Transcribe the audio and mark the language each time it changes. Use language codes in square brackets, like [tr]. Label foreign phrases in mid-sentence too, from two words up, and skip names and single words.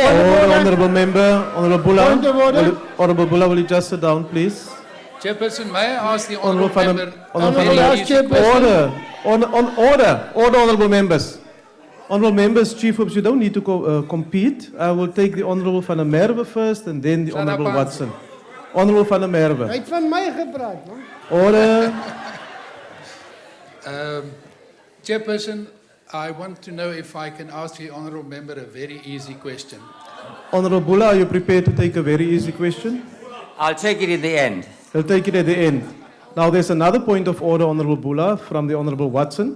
[en] Honourable Member, Honourable Bula. Honourable Bula, will you just sit down, please? Chairperson, may I ask the Honourable Member... Order, Honourable Members. Honourable Members, Chief Whips, you don't need to compete. I will take the Honourable van der Merwe first and then the Honourable Watson. Honourable van der Merwe. [af] Hy het van my gepraat, man. [en] Order. Chairperson, I want to know if I can ask the Honourable Member a very easy question. Honourable Bula, are you prepared to take a very easy question? I'll take it in the end. He'll take it at the end. Now, there's another point of order, Honourable Bula, from the Honourable Watson.